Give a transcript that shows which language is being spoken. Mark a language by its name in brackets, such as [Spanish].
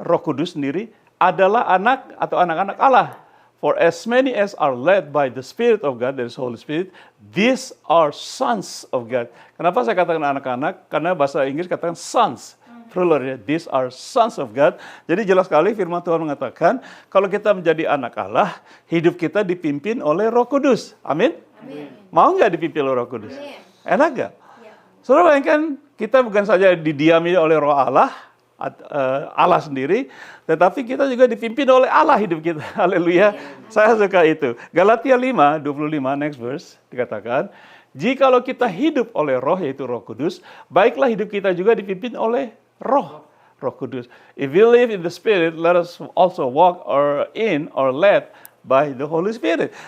[Indonesian] Roh Kudus sendiri adalah anak atau anak-anak Allah. [English] For as many as are led by the Spirit of God, that is Holy Spirit, these are sons of God. Kenapa saya katakan anak-anak? Karena bahasa Inggris katakan sons. ruler ya. These are sons of God. [Indonesian] Jadi jelas sekali firman Tuhan mengatakan, kalau kita menjadi anak Allah, hidup kita dipimpin oleh Roh Kudus. Amin? Mau nggak dipimpin oleh Roh Kudus? Enak nggak? Saudara bayangkan, kita bukan saja didiami oleh Roh Allah, Allah sendiri, tetapi kita juga dipimpin oleh Allah hidup kita. Haleluya. Saya suka itu. Galatia 5:25 next verse dikatakan, jikalau kita hidup oleh Roh, yaitu Roh Kudus, baiklah hidup kita juga dipimpin oleh Roh Kudus. [English] If we live in the Spirit, let us also walk or led by the Holy Spirit.